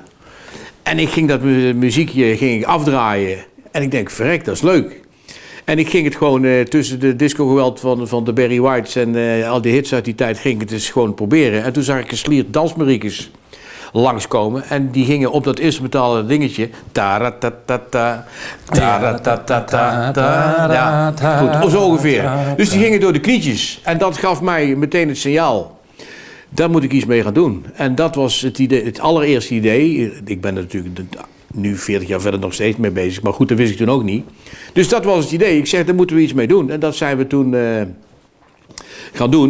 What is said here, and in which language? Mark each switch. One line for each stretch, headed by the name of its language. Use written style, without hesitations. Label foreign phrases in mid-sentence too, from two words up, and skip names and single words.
Dutch: En ik ging dat muziekje afdraaien. En ik denk, verrek, dat is leuk. En ik ging het gewoon tussen de discogeweld van de Barry Whites en al die hits uit die tijd, ging ik het dus gewoon proberen. En toen zag ik een sliert dansmariekes langskomen. En die gingen op dat instrumentale dingetje. Ta-ra-ta-ta-ta, ta-ra-ta-ta-ta. Ja, goed, zo ongeveer. Dus die gingen door de knietjes. En dat gaf mij meteen het signaal. Daar moet ik iets mee gaan doen. En dat was het idee, het allereerste idee. Ik ben er natuurlijk nu 40 jaar verder nog steeds mee bezig. Maar goed, dat wist ik toen ook niet. Dus dat was het idee. Ik zeg, daar moeten we iets mee doen. En dat zijn we toen gaan doen.